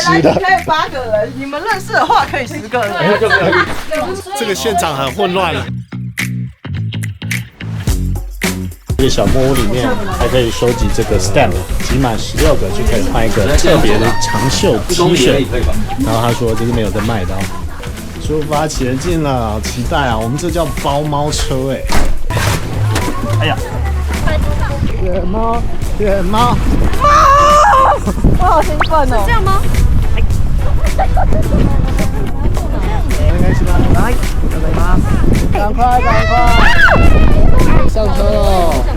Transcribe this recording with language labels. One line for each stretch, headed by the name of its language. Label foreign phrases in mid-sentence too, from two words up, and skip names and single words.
Chinese: 可以8個人，你們認識的話可以10個人。這個現場很混亂了。這個小木屋裡面還可以收集這個 stamp， 集滿16個就可以換一個特別的長袖 T 恤。然後他說這是沒有在賣的哦， 出發前進了，好期待啊！我們這叫包貓車哎。哎呀，雪貓，雪猫，我好兴奮哦！是这样吗？赶快，上車喽！